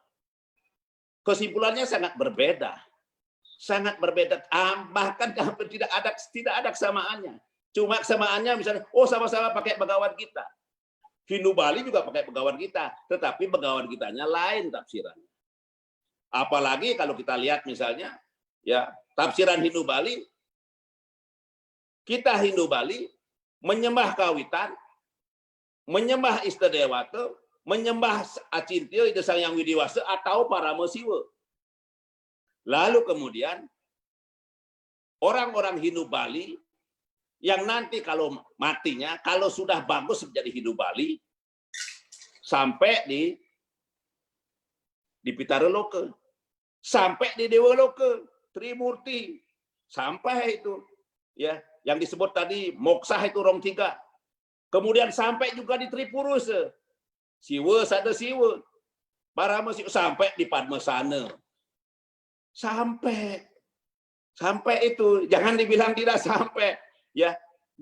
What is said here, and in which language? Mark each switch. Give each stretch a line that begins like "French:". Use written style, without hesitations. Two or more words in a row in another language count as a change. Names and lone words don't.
Indonesian: Kesimpulannya sangat berbeda, bahkan tidak ada kesamaannya. Cuma kesamaannya misalnya, oh sama-sama pakai Bhagavad Gita. Hindu Bali juga pakai Bhagavad Gita, tetapi Bhagavad Gitanya lain tafsirannya. Apalagi kalau kita lihat misalnya ya tafsiran Hindu Bali, kita Hindu Bali menyembah kawitan, menyembah Ista Dewata, menyembah Acintya, Ida Sang Hyang Widiwasa atau Parama Siwa. Lalu kemudian orang-orang Hindu Bali yang nanti kalau matinya, kalau sudah bagus menjadi Hindu Bali, sampai di Pitara Loka, sampai di Dewa Loka, Trimurti, sampai itu ya yang disebut tadi moksa itu rong tiga, kemudian sampai juga di Tripurusa, Siwa Sada Siwa, Parama Siwa, sampai di Padmasana, sampai itu, jangan dibilang tidak sampai ya.